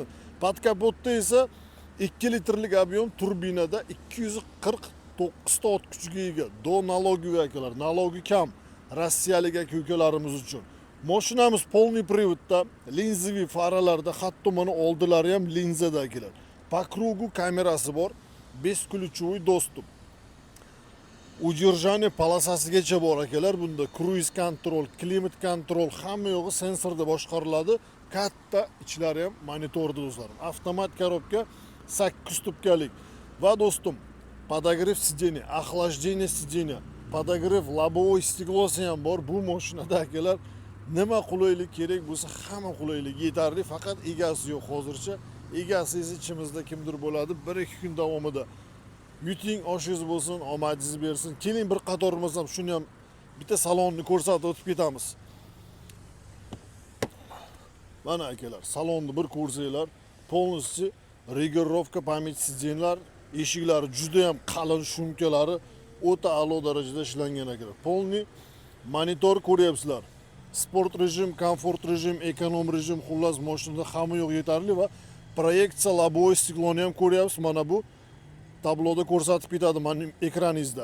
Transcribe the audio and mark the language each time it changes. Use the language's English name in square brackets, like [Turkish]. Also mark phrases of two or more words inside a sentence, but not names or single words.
[Russian] Под капотда [Uzbek] esa 2 litrlik объем turbinada 249 ta ot kuchiga ega. [Russian] До налоги [Uzbek] akalar, nalogi kam. Rossiyalik aka-ukalarimiz uchun. Mashinamiz [Russian] полный приводda, [Uzbek] linzaviy faralarda, hatto mana oldilari ham linzada akalar. [Russian] По кругу [Uzbek] kamerasi bor, [Russian] бесключевой достуp. [Uzbek] Удержание polosasigacha bor akalar. Bunda [English] cruise control, [Uzbek] klimat control hamma yo'g'i sensorda boshqariladi. Katta ichlari ham monitorda do'stlarim. Avtomat korobka 8 tubkalik. Va do'stim, [Russian] подогрев сидения, охлаждение сидения, подогрев лобовой стеклоsi [Uzbek] ham bor. Bu mashinada akalar nima qulaylik kerak bo'lsa hamma qulaylik yetarli, faqat egasi yo'q hozircha. Egasiz ichimizda kimdir bo'ladi. 1-2 kun davomida yuting, oshingiz bo'lsin, omadingiz bersin. Keling bir qator bo'lsam shuni ham bitta salonni ko'rsatib o'tib ketamiz. Mana akalar, salonni bir ko'rsanglar, [Russian] полностью регулировка память сиденьlar, [Uzbek] eshiklari juda ham qalin, shumkalari o'ta a'lo darajada ishlangan akalar. Полный monitor ko'ryapsizlar. Sport rejim, komfort rejim, ekonom rejim, xullas mashinada hamma yo'q yetarli va proyeksiya [Russian] лобовой стиклони [Uzbek] ham ko'ryapsiz. Mana bu tabloda ko'rsatib ketadi mana ekraningizda.